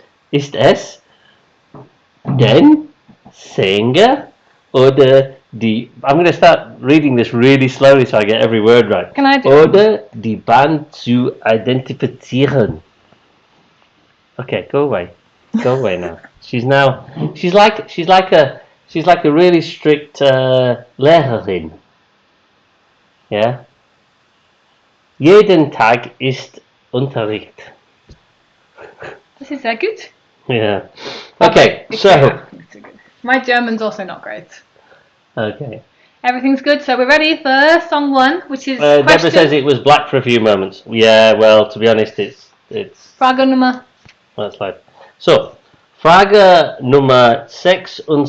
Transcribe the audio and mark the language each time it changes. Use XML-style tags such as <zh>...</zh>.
<de>Ist es den Sänger oder die...</de> <en>I'm going to start reading this really slowly so I get every word right. Can I do</en> <de>Oder die Band zu identifizieren.</de> <en>Okay, go away. Go away now. She's like a really strict Lehrerin. Yeah.</en> <de>Jeden Tag ist Unterricht.</de> <en>This is good. Yeah. Okay, so my German's also not great. okay. Everything's good, so we're ready for song 1, which is Deborah says it was black for a few moments. Yeah, well, to be honest, it's</en> <de>Frage Nummer.</de> <en>That's right. So,</en> <de>Frage Nummer 26.</de>